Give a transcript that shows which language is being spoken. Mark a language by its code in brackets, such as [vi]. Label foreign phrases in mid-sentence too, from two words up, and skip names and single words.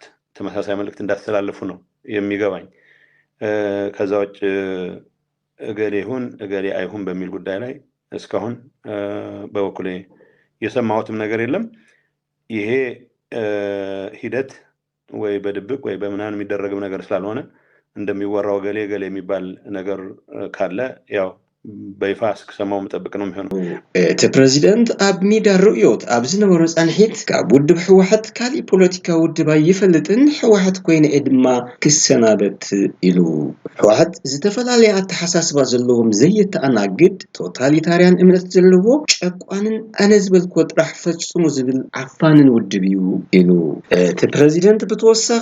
[am] ተመሳሳይ መልእክት እንዳስተላልፉ ነው የሚገባኝ ከዛ ውጭ እገሌ ይሁን እገሌ አይሁን በሚል ጉዳይ ላይ እስካሁን በወኩሌ የሰማሁትም ነገር የለም ይሄ ሂደት ወይ በድብቅ ወይ በመናን የሚደረግም ነገር ስላልሆነ እንደሚወራው ገሌ የሚባል ነገር ካለ ያው በይፋ እስከሰማው መጠበቅ ነው የሚሆነው [ti] ፕሬዚደንት አብ ሚዳ ሩእዮት ኣብ ዝነበሩ ጻንሒት ካብ ውድብ ሕወሓት ካሊ ፖለቲካ ውድብ ይፈልጥን ሕወሓት ኮይነ ድማ ክሰናበት ኢሉ ሕወሓት ዝተፈላለዩ ኣተሓሳስባ ዘለዎም ዘይተኣናግድ ቶታሊታርያን እምነት ዘለዎ ጨቋንን ኣነ ዝበልኮ ጥራሕ ፈጽሙ ዝብል ዓፋንን ውድብ እዩ ኢሉ ፕሬዚደንት ብተወሳኺ